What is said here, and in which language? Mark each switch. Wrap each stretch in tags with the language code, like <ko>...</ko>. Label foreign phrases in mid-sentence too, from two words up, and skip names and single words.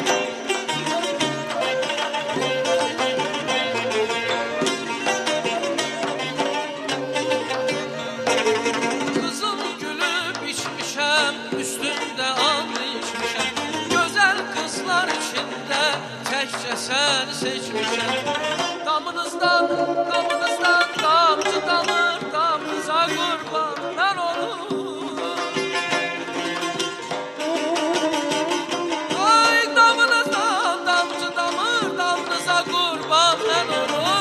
<tr>Kızıl gülüm içmişem, üstünde and içmişem. Güzel kızlar içinde tekçe sen seçmişem.</tr> <az>Damınızdan, damınızdan damcı damır, damınıza qurban mən olum. Ay damınızdan damcı damır, damınıza qurban mən olum.</az>